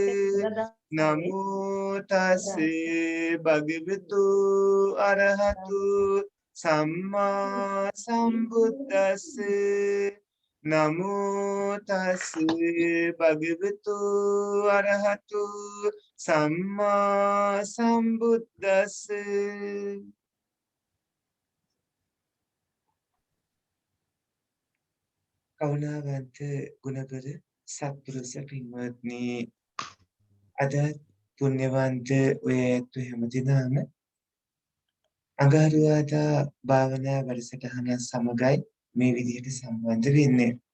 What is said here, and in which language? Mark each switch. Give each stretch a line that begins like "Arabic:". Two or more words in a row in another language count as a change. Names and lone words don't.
Pali: นะโมตัสสะภะคะวะโตอะระหะโตสัมมาสัมพุทธัสสะ นะโมตัสสะภะคะวะโตอะระหะโตสัมมาสัมพุทธัสสะ
Sinhala: කරුණාවන්ත ගුණබර සත්පුරුෂ පින්වත්නි අද පුණ්‍යවන්ත ඔය ඇතු හැමදිනම අඟහරුවාදා භාවනා වැඩසටහන සමගයි මේ විදිහට සම්බන්ධ වෙන්නේ.